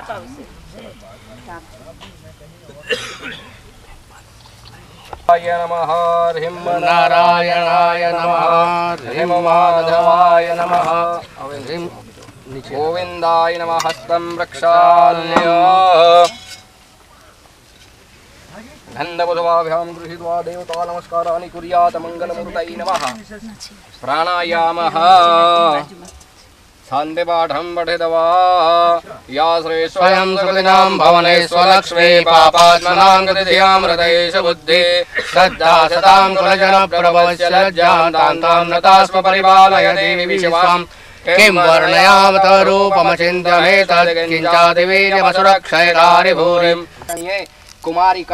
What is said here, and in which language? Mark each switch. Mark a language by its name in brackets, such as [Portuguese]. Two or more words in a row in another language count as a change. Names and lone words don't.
[Sanskrit] નમઃ હરિમ નારાયણાય નમઃ હરિમ માધવાય નમઃ હરિમ ગોવિંદાય નમઃ હસ્તં પ્રક્ષાલ્ય ગંધબુધવાભ્યામ ગૃહીત્વા દેવતા નમસ્કારાનિ કુર્યાત મંગલમૂર્તये નમઃ પ્રાણાયામઃ शान्तिपाठं पठितवा याश्रे स्वयं सुकृतिनां भवने स्वलक्ष्मी पापात्मनां गतिधियां हृदयेश बुद्धि श्रद्धा सतां कुलजनप्रभवस्य लज्जां तां नतास्म परिपालय देवी विश्वां किं वर्णयामत रूपमचिन्त्यमेतद् किञ्चादिवीर्यमसुरक्षयकारि भूरिं कुमारिका